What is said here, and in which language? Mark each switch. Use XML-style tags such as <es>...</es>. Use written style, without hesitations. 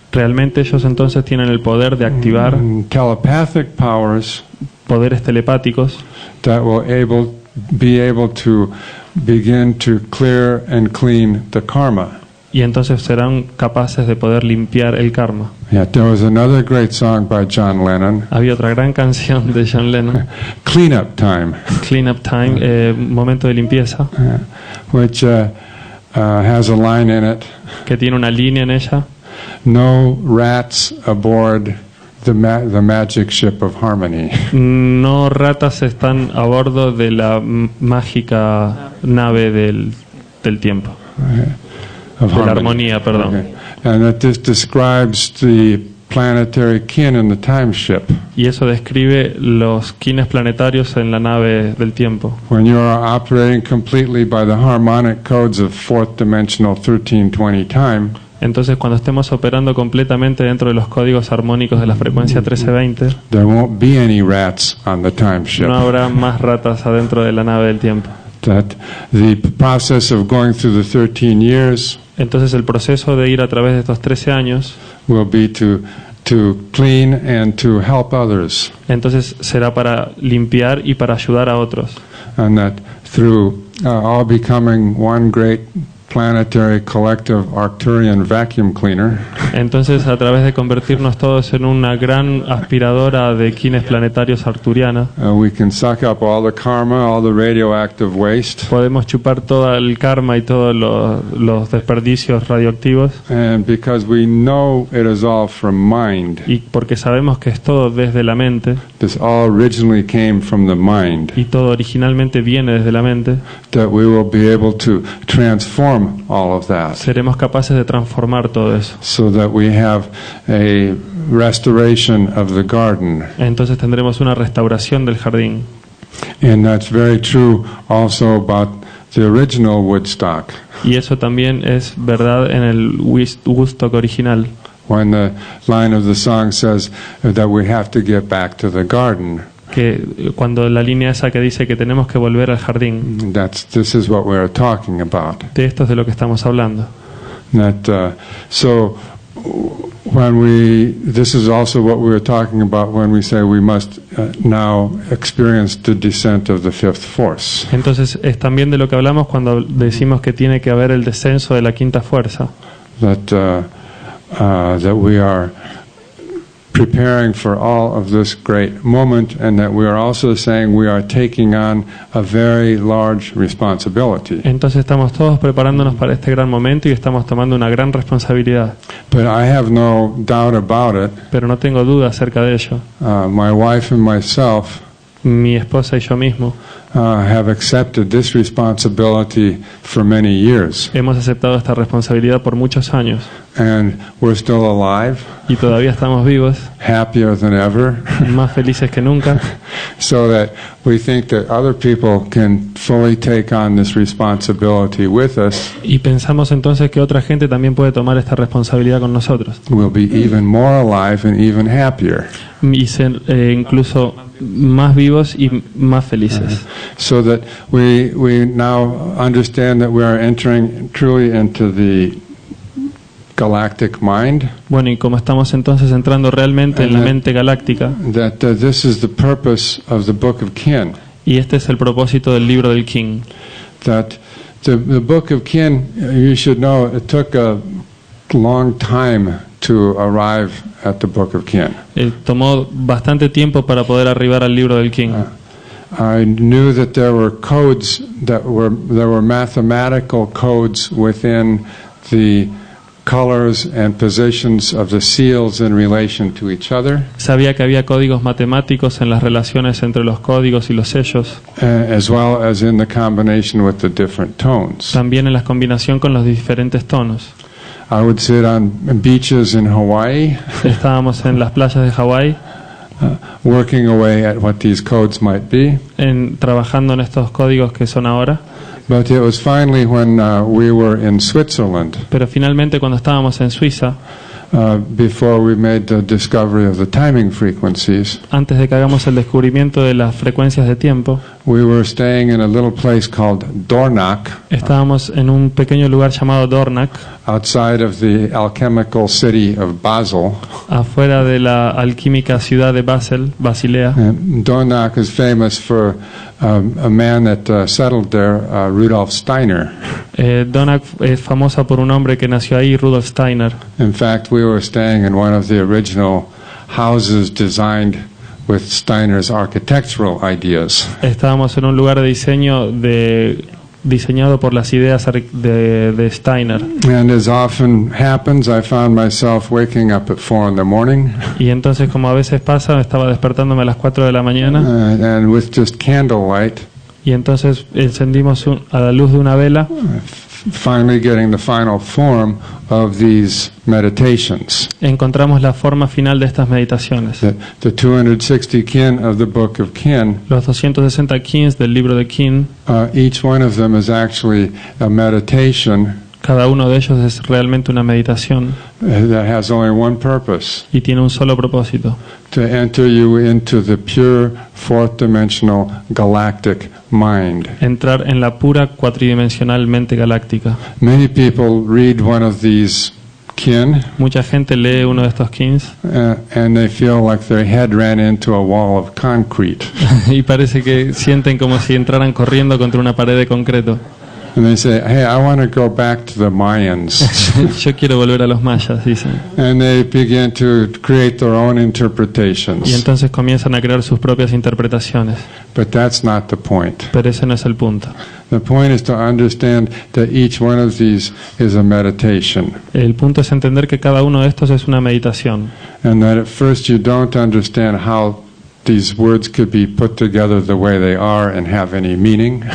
<es>realmente ellos entonces tienen el poder de activar</es> <en>telepathic powers</en> <es>poderes telepáticos</es> <en>that will be able to begin to clear and clean the karma.</en> <es>y entonces serán capaces de poder limpiar el karma.</es> <en>Yeah, there was another great song by John Lennon,</en> <es>Había otra gran canción de John Lennon,</es> <en>Clean Up Time,</en> <es>Clean Up Time, momento de limpieza,</es> <en>which has a line in it,</en> <es>que tiene una línea en ella:</es> <en>no rats aboard the magic ship of harmony.</en> <es>no ratas están a bordo de la mágica nave del tiempo,</es> <en>Of</en> <es>de la</es> <en>harmony.</en> <es>armonía, perdón.</es> <en>Okay. And that this describes the planetary kin in the time ship.</en> <es>Y eso describe los quines planetarios en la nave del tiempo.</es> <en>When you are operating completely by the harmonic codes of fourth dimensional 1320 time,</en> <es>Entonces, cuando estemos operando completamente dentro de los códigos armónicos de la frecuencia 1320,</es> <en>there won't be any rats on the time ship.</en> <es>no habrá más ratas adentro de la nave del tiempo.</es> <en>That the process of going through the 13 years</en> <es>Entonces, el proceso de ir a través de estos 13 años,</es> <en>will be to clean and to help others.</en> <es>entonces será para limpiar y para ayudar a otros.</es> <en>And that through all becoming one great planetary collective Arcturian vacuum cleaner,</en> <es>Entonces, a través de convertirnos todos en una gran aspiradora de quines planetarios arturiana,</es> <en>we can suck up all the karma, all the radioactive waste,</en> <es>podemos chupar todo el karma y todos los desperdicios radioactivos,</es> <en>and because we know it is all from mind,</en> <es>y porque sabemos que es todo desde la mente,</es> <en>this all originally came from the mind,</en> <es>y todo originalmente viene desde la mente,</es> <en>that we will be able to transform all of that,</en> <es>seremos capaces de transformar todo eso.</es> <en>so that we have a restoration of the garden.</en> <es>Entonces tendremos una restauración del jardín.</es> <en>And that's very true also about the original Woodstock.</en> <es>Y eso también es verdad en el Woodstock original,</es> <en>When the line of the song says that we have to get back to the garden,</en> <es>que cuando la línea esa que dice que tenemos que volver al jardín,</es> <en>this is what we're talking about.</en> <es>de esto es de lo que estamos hablando.</es> <en>That so this is also what we were talking about when we say we must now experience the descent of the fifth force.</en> <es>Entonces es también de lo que hablamos cuando decimos que tiene que haber el descenso de la quinta fuerza.</es> <en>That we are preparing for all of this great moment, and that we are also saying we are taking on a very large responsibility.</en> <es>Entonces estamos todos preparándonos para este gran momento y estamos tomando una gran responsabilidad.</es> <en>But I have no doubt about it.</en> <es>Pero no tengo duda acerca de ello.</es> <en>My wife and myself</en> <es>Mi esposa y yo mismo</es> <en>have accepted this responsibility for many years,</en> <es>hemos aceptado esta responsabilidad por muchos años</es> <en>and we're still alive,</en> <es>y todavía estamos vivos,</es> <en>happier than ever,</en> <es>más felices que nunca.</es> <en>so that we think that other people can fully take on this responsibility with us.</en> <es>Y pensamos entonces que otra gente también puede tomar esta responsabilidad con nosotros</es> <en>We'll be even more alive and even happier.</en> <es>y ser incluso más vivos y más felices.</es> <en>So that we now understand that we are entering truly into the galactic mind.</en> <es>Bueno, y como estamos entonces entrando realmente en la mente galáctica,</es> <en>That this is the purpose of the Book of Kin.</en> <es>y este es el propósito del libro del King.</es> <en>That the Book of Kin, you should know, it took a long time to arrive at the Book of Kin.</en> <es>Tomó bastante tiempo para poder arribar al libro del King.</es> <en>I knew that there were codes there were mathematical codes within the colors and positions of the seals in relation to each other,</en> <es>Sabía que había códigos matemáticos en las relaciones entre los códigos y los sellos,</es> <en>as well as in the combination with the different tones.</en> <es>también en la combinación con los diferentes tonos.</es> <en>I would sit on beaches in Hawaii,</en> <es>Estábamos en las playas de Hawái</es> <en>working away at what these codes might be.</en> <es>trabajando en estos códigos que son ahora,</es> <en>But it was finally when we were in Switzerland,</en> <es>pero finalmente cuando estábamos en Suiza,</es> <en>before we made the discovery of the timing frequencies,</en> <es>antes de que hagamos el descubrimiento de las frecuencias de tiempo,</es> <en>we were staying in a little place called Dornach,</en> <es>estábamos en un pequeño lugar llamado Dornach,</es> <en>outside of the alchemical city of Basel.</en> <es>afuera de la alquímica ciudad de Basilea.</es> <en>And Dornach is famous for a man that settled there, Rudolf Steiner.</en> <es>Dornach es famosa por un hombre que nació ahí, Rudolf Steiner.</es> <en>In fact, we were staying in one of the original houses designed with Steiner's architectural ideas.</en> <es>Estábamos en un lugar de diseño diseñado por las ideas de Steiner.</es> <en>And as often happens, I found myself waking up at 4 in the morning,</en> <es>Y entonces, como a veces pasa, estaba despertándome a las 4 de la mañana</es> <en>and with just candlelight,</en> <es>y entonces encendimos a la luz de una vela,</es> <en>finally getting the final form of these meditations.</en> <es>encontramos la forma final de estas meditaciones.</es> <en>The 260 kin of the Book of Kin,</en> <es>Los 260 kins del libro de Kin,</es> <en>each one of them is actually a meditation</en> <es>cada uno de ellos es realmente una meditación</es> <en>that has only one purpose:</en> <es>y tiene un solo propósito:</es> <en>to enter you into the pure fourth dimensional galactic mind.</en> <es>entrar en la pura cuatridimensional mente galáctica.</es> <en>Many people read one of these kin</en> <es>Mucha gente lee uno de estos kins</es> <en>and they feel like their head ran into a wall of concrete.</en> <es>y parece que sienten como si entraran corriendo contra una pared de concreto.</es> <en>And they say, hey, I want to go back to the Mayans.</en> <es>Yo quiero volver a los mayas, dicen.</es> <en>And they begin to create their own</en> <es>Y</es> <en>interpretations.</en> <es>entonces comienzan a crear sus propias interpretaciones.</es> <en>But that's not the point.</en> <es>Pero ese no es el punto.</es> <en>The point is to understand that each one of these is a meditation.</en> <es>El punto es entender que cada uno de estos es una meditación.</es> <en>And that at first you don't understand how these words could be put together the way they are and have any meaning.</en>